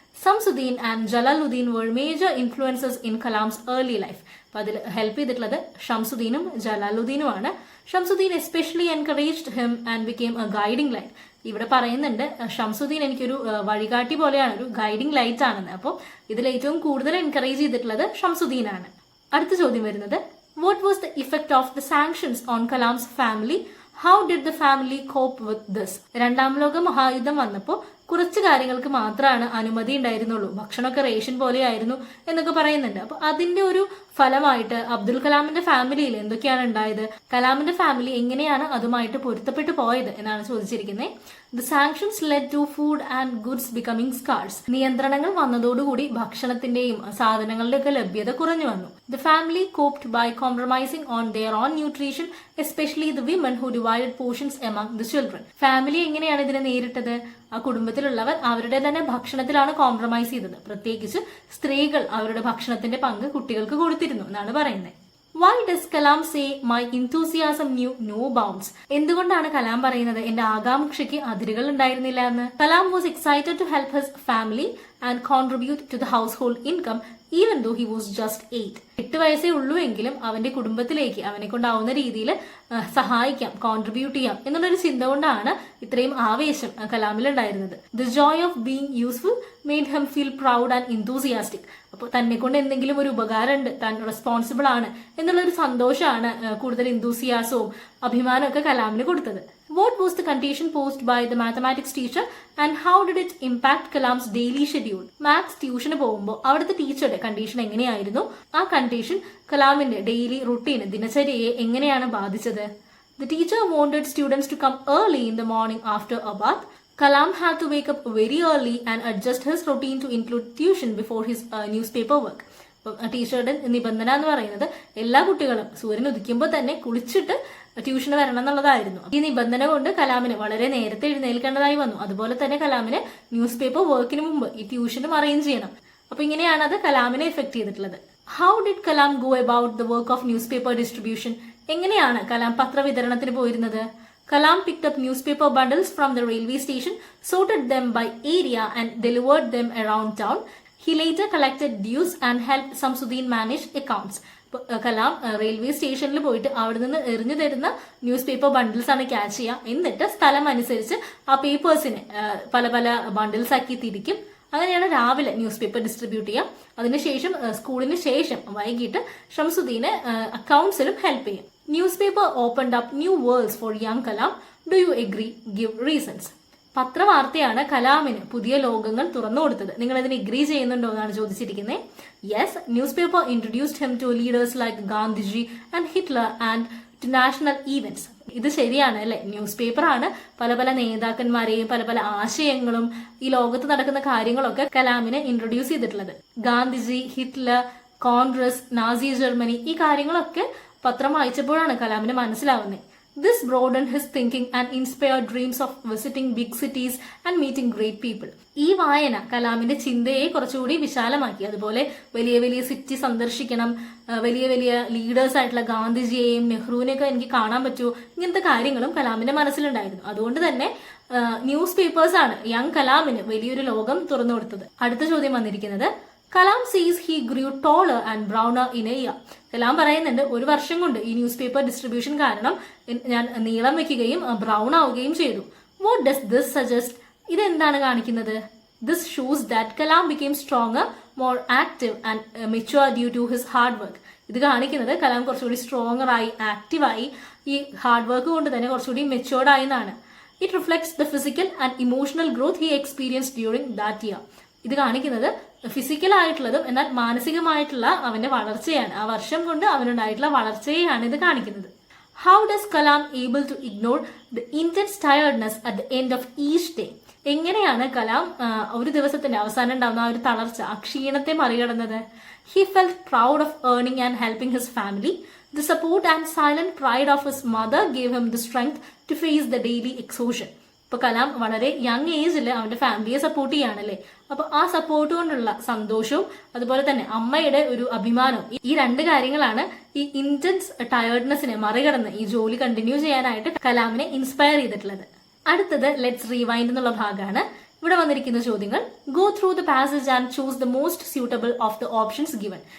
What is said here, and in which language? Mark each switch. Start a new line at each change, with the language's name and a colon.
English: Samsuddin and Jalaluddin were major influences in Kalam's early life.
Malayalam: അപ്പൊ അതിൽ help ചെയ്തിട്ടുള്ളത് ഷംസുദ്ദീനും ജലാലുദ്ദീനുമാണ്.
English: Shamsuddin especially encouraged him and became a guiding light.
Malayalam: ഇവിടെ പറയുന്നുണ്ട് ഷംസുദ്ദീൻ എനിക്കൊരു വഴികാട്ടി പോലെയാണ്, ഒരു ഗൈഡിംഗ് ലൈറ്റ് ആണെന്ന്. അപ്പോൾ ഇതിൽ ഏറ്റവും കൂടുതൽ എൻകറേജ് ചെയ്തിട്ടുള്ളത് ഷംസുദ്ദീനാണ്. അടുത്ത ചോദ്യം വരുന്നത്,
English: what was the effect of the sanctions on Kalam's family? How did the family cope with this?
Malayalam: രണ്ടാം ലോക മഹായുദ്ധം വന്നപ്പോൾ കുറച്ച് കാര്യങ്ങൾക്ക് മാത്രമാണ് അനുമതി ഉണ്ടായിരുന്നുള്ളൂ, ഭക്ഷണമൊക്കെ റേഷൻ പോലെയായിരുന്നു എന്നൊക്കെ പറയുന്നുണ്ട്. അപ്പൊ അതിന്റെ ഒരു ഫലമായിട്ട് അബ്ദുൽ കലാമിന്റെ ഫാമിലിയിൽ എന്തൊക്കെയാണ് ഉണ്ടായത്, കലാമിന്റെ ഫാമിലി എങ്ങനെയാണ് അതുമായിട്ട് പൊരുത്തപ്പെട്ടു പോയത് എന്നാണ് ചോദിച്ചിരിക്കുന്നത്.
English: The sanctions led to food and goods becoming scarce.
Malayalam: നിയന്ത്രണങ്ങൾ വന്നതോടുകൂടി ഭക്ഷണത്തിന്റെയും സാധനങ്ങളുടെ ഒക്കെ ലഭ്യത കുറഞ്ഞു വന്നു.
English: The family coped by compromising on their own nutrition, especially the women who divided portions among the children.
Malayalam: Family എങ്ങനെയാണ് ഇതിനെ നേരിട്ടത്? ആ കുടുംബത്തിലുള്ളവർ അവരുടെ തന്നെ ഭക്ഷണത്തിലാണ് കോംപ്രമൈസ് ചെയ്തത്. പ്രത്യേകിച്ച് സ്ത്രീകൾ അവരുടെ ഭക്ഷണത്തിന്റെ പങ്ക് കുട്ടികൾക്ക് കൊടുത്തിരുന്നു എന്നാണ് പറയുന്നത്.
English: Why does Kalam say my enthusiasm knew no bounds?
Malayalam: എന്തുകൊണ്ടാണ് കലാം പറയുന്നത് എന്റെ ആകാംക്ഷയ്ക്ക് അതിരുകൾ ഉണ്ടായിരുന്നില്ല എന്ന്?
English: Kalam was excited to help his family and contribute to the household income even though he was just
Malayalam: 8 വയസ്സേ ഉള്ളൂ എങ്കിലും അവന്റെ കുടുംബത്തിലേക്ക് അവനെ കൊണ്ടാവുന്ന രീതിയിൽ സഹായിക്കാം, കോൺട്രിബ്യൂട്ട് ചെയ്യാം എന്നുള്ളൊരു ചിന്ത കൊണ്ടാണ് ഇത്രയും ആവേശം കലാമിൽ ഉണ്ടായിരുന്നത്.
English: The joy of being useful made him feel proud and enthusiastic.
Malayalam: അപ്പോൾ തന്നെ കൊണ്ട് എന്തെങ്കിലും ഒരു ഉപകാരമുണ്ട്, താൻ റെസ്പോൺസിബിൾ ആണ് എന്നുള്ളൊരു സന്തോഷമാണ് കൂടുതൽ ഇൻതൂസിയാസവും അഭിമാനമൊക്കെ കലാമിന് കൊടുത്തത്.
English: What was the condition posed by the mathematics teacher and how did it impact Kalam's daily schedule?
Malayalam: Maths ട്യൂഷന് പോകുമ്പോൾ അവിടുത്തെ ടീച്ചറുടെ കണ്ടീഷൻ എങ്ങനെയായിരുന്നു? ആ കണ്ടീഷൻ കലാമിന്റെ ഡെയിലി റുട്ടീൻ, ദിനചര്യയെ എങ്ങനെയാണ് ബാധിച്ചത്?
English: The teacher wanted students to come early in the morning after a bath. Kalam had to wake up very early and adjust his routine to include tuition before his newspaper work.
Malayalam: ടീച്ചറുടെ നിബന്ധന എന്ന് പറയുന്നത് എല്ലാ കുട്ടികളും സൂര്യൻ ഉദിക്കുമ്പോൾ തന്നെ കുളിച്ചിട്ട് ട്യൂഷന് വരണം എന്നുള്ളതായിരുന്നു. ഈ നിബന്ധന കൊണ്ട് കലാമിന് വളരെ നേരത്തെ എഴുന്നേൽക്കേണ്ടതായി വന്നു. അതുപോലെ തന്നെ കലാമിന് ന്യൂസ് പേപ്പർ വർക്കിന് മുമ്പ് ഈ ട്യൂഷനും അറേഞ്ച് ചെയ്യണം. അപ്പൊ ഇങ്ങനെയാണ് അത് കലാമിനെ എഫക്ട് ചെയ്തിട്ടുള്ളത്.
English: How did Kalam go about the work of newspaper distribution?
Malayalam: എങ്ങനെയാണ് കലാം പത്രവിതരണത്തിന് പോയിരുന്നത്?
English: Kalam picked up newspaper bundles from the railway station, sorted them by area and delivered them around town. He later collected dues and helped Samsuddin manage accounts.
Malayalam: Kalam railway സ്റ്റേഷനിൽ പോയിട്ട് അവിടെ നിന്ന് എറിഞ്ഞു തരുന്ന news paper bundles ആണ് catch ചെയ്യുക. എന്നിട്ട് സ്ഥലം അനുസരിച്ച് ആ പേപ്പേഴ്സിനെ പല പല ബണ്ടിൽസ് ആക്കി തിരിക്കും. അങ്ങനെയാണ് രാവിലെ ന്യൂസ് പേപ്പർ ഡിസ്ട്രിബ്യൂട്ട് ചെയ്യുക. അതിനുശേഷം സ്കൂളിന് ശേഷം വൈകിട്ട് ഷംസുദ്ദീന് അക്കൗണ്ട്സിലും ഹെൽപ്പ് ചെയ്യും.
English: Newspaper opened up new worlds for young Kalam. Do you agree? Give reasons.
Malayalam: പത്രവാർത്തയാണ് കലാമിന് പുതിയ ലോകങ്ങൾ തുറന്നു കൊടുത്തത്. നിങ്ങൾ അതിന് എഗ്രി ചെയ്യുന്നുണ്ടോ എന്നാണ് ചോദിച്ചിരിക്കുന്നത്.
English: Yes, newspaper introduced him to leaders like Gandhiji and Hitler and to national events.
Malayalam: ഇത് ശരിയാണ് അല്ലെ? ന്യൂസ് പേപ്പറാണ് പല പല നേതാക്കന്മാരെയും പല പല ആശയങ്ങളും ഈ ലോകത്ത് നടക്കുന്ന കാര്യങ്ങളൊക്കെ കലാമിനെ ഇൻട്രൊഡ്യൂസ് ചെയ്തിട്ടുള്ളത്. Gandhiji, Hitler, Congress, Nazi Germany, ഈ കാര്യങ്ങളൊക്കെ പത്രം വായിച്ചപ്പോഴാണ് കലാമിന് മനസ്സിലാവുന്നത്.
English: This broadened his thinking and inspired dreams of visiting big cities and meeting great people.
Malayalam: ഈ വായന കലാമിന്റെ ചിന്തയെ കുറച്ചുകൂടി വിശാലമാക്കി. അതുപോലെ വലിയ വലിയ സിറ്റി സന്ദർശിക്കണം, വലിയ വലിയ ലീഡേഴ്സ് ആയിട്ടുള്ള ഗാന്ധിജിയെയും നെഹ്റുവിനെയൊക്കെ എനിക്ക് കാണാൻ പറ്റൂ, ഇങ്ങനത്തെ കാര്യങ്ങളും കലാമിന്റെ മനസ്സിലുണ്ടായിരുന്നു. അതുകൊണ്ട് തന്നെ ന്യൂസ് പേപ്പേഴ്സ് ആണ് യങ് കലാമിന് വലിയൊരു ലോകം തുറന്നു കൊടുത്തത്. അടുത്ത ചോദ്യം വന്നിരിക്കുന്നത്,
English: Kalam sees he grew taller and browner in a year.
Malayalam: Kalam പറയുന്നുണ്ട് ഒരു വർഷം കൊണ്ട് ഈ ന്യൂസ് പേപ്പർ ഡിസ്ട്രിബ്യൂഷൻ കാരണം ഞാൻ നീളം വെക്കുകയും ബ്രൗൺ ആവുകയും ചെയ്തു.
English: What does this suggest?
Malayalam: ഇതെന്താണ് കാണിക്കുന്നത്?
English: This shows that Kalam became stronger, more active and mature due to his hard work.
Malayalam: ഇത് കാണിക്കുന്നത് കലാം കുറച്ചുകൂടി സ്ട്രോങ്ങർ ആയി, ആക്റ്റീവായി, ഈ ഹാർഡ് വർക്ക് കൊണ്ട് തന്നെ കുറച്ചുകൂടി മെച്ചുവേർഡ് ആയി എന്നാണ്.
English: It reflects the physical and emotional growth he experience during that year.
Malayalam: ഇത് കാണിക്കുന്നത് ഫിസിക്കൽ ആയിട്ടുള്ളതും എന്നാൽ മാനസികമായിട്ടുള്ള അവന്റെ വളർച്ചയാണ്, ആ വർഷം കൊണ്ട് അവനുണ്ടായിട്ടുള്ള വളർച്ചയെയാണ് ഇത് കാണിക്കുന്നത്.
English: How does Kalam able to ignore the intense tiredness at the end of each day?
Malayalam: എങ്ങനെയാണ് കലാം ഒരു ദിവസത്തിന്റെ അവസാനം ഉണ്ടാകുന്ന ആ ഒരു തളർച്ച, ആ ക്ഷീണത്തെ മറികടന്നത്?
English: He felt proud of earning and helping his family. The support and silent pride of his mother gave him the strength to face the daily exhaustion.
Malayalam: ഇപ്പൊ കലാം വളരെ യങ് ഏജിൽ അവന്റെ ഫാമിലിയെ സപ്പോർട്ട് ചെയ്യാണല്ലേ. അപ്പൊ ആ സപ്പോർട്ട് കൊണ്ടുള്ള സന്തോഷവും അതുപോലെ തന്നെ അമ്മയുടെ ഒരു അഭിമാനവും, ഈ രണ്ട് കാര്യങ്ങളാണ് ഈ ഇന്റൻസ് ടയർഡ്നെസ്സിനെ മറികടന്ന് ഈ ജോലി കണ്ടിന്യൂ ചെയ്യാനായിട്ട് കലാമിനെ ഇൻസ്പയർ ചെയ്തിട്ടുള്ളത്. അടുത്തത് ലെറ്റ്സ് റീവൈൻഡ് എന്നുള്ള ഭാഗമാണ്. ഇവിടെ വന്നിരിക്കുന്ന ചോദ്യങ്ങൾ:
English: Go through the passage and choose the most suitable of the options given.